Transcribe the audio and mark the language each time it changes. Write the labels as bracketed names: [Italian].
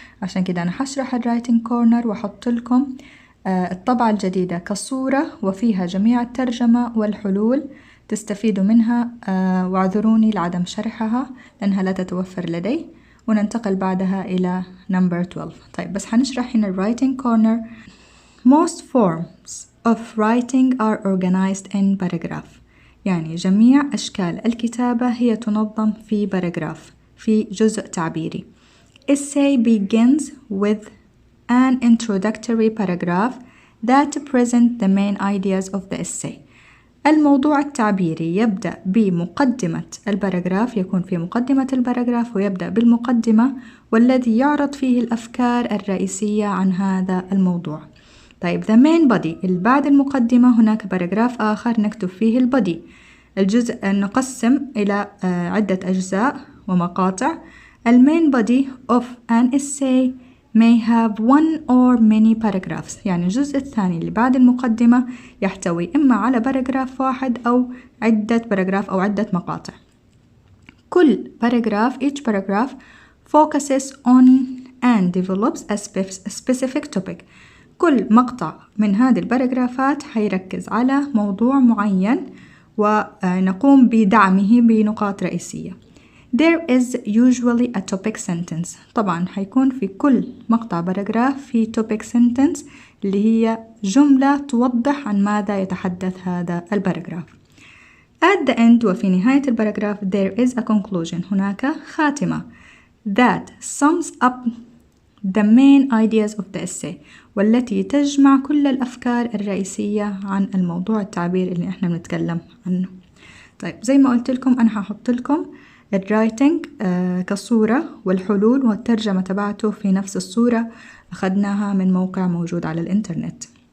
[Arabic] عشان كده أنا حشرح الرايتنج كورنر وحط لكم الطبعة الجديدة كصورة وفيها جميع الترجمة والحلول تستفيدوا منها. واعذروني لعدم شرحها لأنها لا تتوفر لدي. وننتقل بعدها إلى number 12. طيب بس حنشرح هنا writing corner. [English] Most forms of writing are organized in paragraph. [Arabic] يعني جميع أشكال الكتابة هي تنظم في باراجراف في جزء تعبيري. [English] Essay begins with an introductory paragraph that presents the main ideas of the essay. [Arabic] الموضوع التعبيري يبدأ بمقدمة الباراجراف. يكون في مقدمة الباراجراف ويبدأ بالمقدمة والذي يعرض فيه الأفكار الرئيسية عن هذا الموضوع. [English] طيب the main body. [Arabic] بعد المقدمة هناك باراجراف آخر نكتب فيه البودي. الجزء نقسم إلى عدة أجزاء ومقاطع. [English] main body of an essay may have one or many paragraphs. [Arabic] يعني الجزء الثاني اللي بعد المقدمة يحتوي إما على باراجراف واحد أو عدة باراجراف أو عدة مقاطع. كل باراجراف [English] each paragraph focuses on and develops a specific topic. [Arabic] كل مقطع من هذه الباراجرافات حيركز على موضوع معين ونقوم بدعمه بنقاط رئيسية. [English] There is usually a topic sentence. [Arabic] طبعا حيكون في كل مقطع باراجراف في topic sentence اللي هي جملة توضح عن ماذا يتحدث هذا الباراجراف. [English] At the end [Arabic] وفي نهاية الباراجراف [English] there is a conclusion. [Arabic] هناك خاتمة [English] that sums up the main ideas of the essay [Arabic] والتي تجمع كل الأفكار الرئيسية عن الموضوع التعبير اللي احنا بنتكلم عنه. طيب زي ما قلت لكم أنا هحط لكم الرايتنج كصورة والحلول والترجمة تبعته في نفس الصورة أخذناها من موقع موجود على الإنترنت.